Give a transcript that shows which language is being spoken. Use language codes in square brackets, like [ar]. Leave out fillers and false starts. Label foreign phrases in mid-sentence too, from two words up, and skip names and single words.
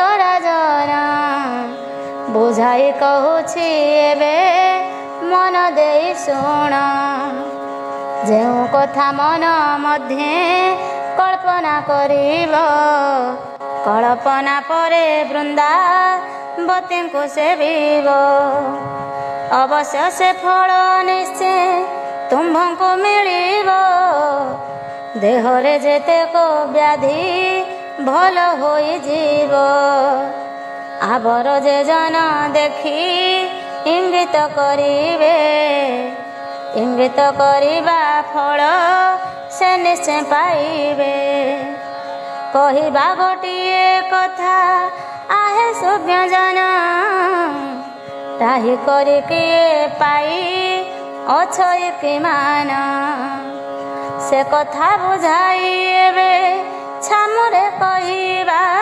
[or] ରାଜନ ବୁଝାଇ କହୁଛି ଏବେ ମନ ଦେଇ ଶୁଣ ଯେଉଁ କଥା ମନ ମଧ୍ୟେ କଳ୍ପନା କରିବ କଳ୍ପନା ପରେ ବୃନ୍ଦାବତୀ କୁ ସେବିବ ଅବଶ୍ୟ ସେ ଫଳ ନିଶ୍ଚୟ ତୁମ୍ଭକୁ ମିଳିବ ଦେହରେ ଯେତେକ ବ୍ୟାଧି ଭଲ ହୋଇ ଜୀବ ଆଉର ଯେ ଜନ ଦେଖି ଇଙ୍ଗିତ କରିବେ ଇଙ୍ଗିତ କରିବା ଫଳ ସେ ନିଶ୍ଚୟ ପାଇବେ କହିବା ଗୋଟିଏ କଥା ଆହେ ସୁଜ୍ଞ ଜନ ତାହି କରି କିଏ ପାଇ ଅଛୟ କି ମାନ ସେ କଥା ବୁଝାଇ ଏବେ ଛାମୁରେ କହିବା